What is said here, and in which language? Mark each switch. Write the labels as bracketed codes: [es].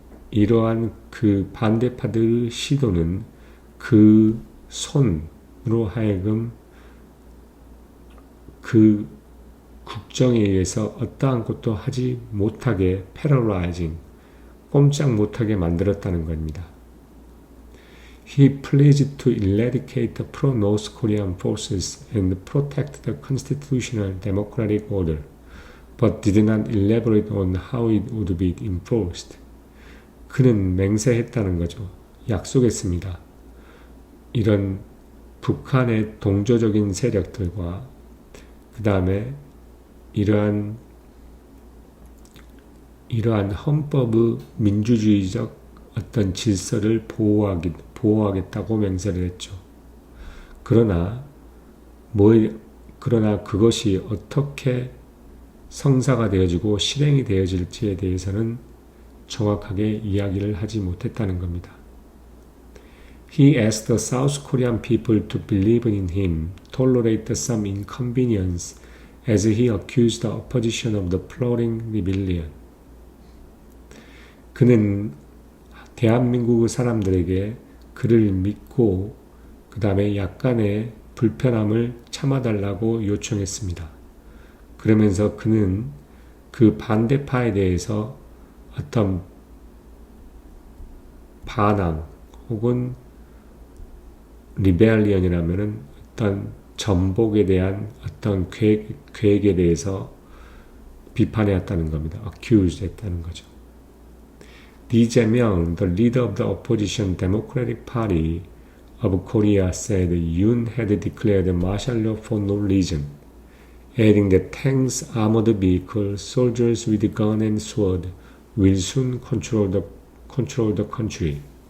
[ko] 이러한 그 반대파들의 시도는 그 손으로 하여금 그 국정에 의해서 어떠한 것도 하지 못하게 paralyzing, 꼼짝 못하게 만들었다는 겁니다. [en] He pledged to eradicate the pro-North Korean forces and protect the constitutional democratic order, but did not elaborate on how it would be enforced. [ko] 그는 맹세했다는 거죠. 약속했습니다. 이런 북한의 동조적인 세력들과 그 다음에 이러한 헌법의 민주주의적 어떤 질서를 보호하겠다고 맹세를 했죠. 그러나 그것이 어떻게 성사가 되어지고 실행이 되어질지에 대해서는 정확하게 이야기를 하지 못했다는 겁니다. [en] He asked the South Korean people to believe in him, tolerate some inconvenience, as he accused the opposition of the plotting rebellion. [ko] 그는 대한민국의 사람들에게 그를 믿고 그 다음에 약간의 불편함을 참아달라고 요청했습니다. 그러면서 그는 그 반대파에 대해서 어떤 반항 혹은 리벨리언이라면은 어떤 전복에 대한 어떤 계획에 대해서 비판해왔다는 겁니다. accused 했다는 거죠. [en] Lee Jae-myung, the leader of the opposition Democratic Party of Korea, said Yoon had declared martial law for no reason, adding that tanks, armored vehicles, soldiers with gun and sword will soon control the country.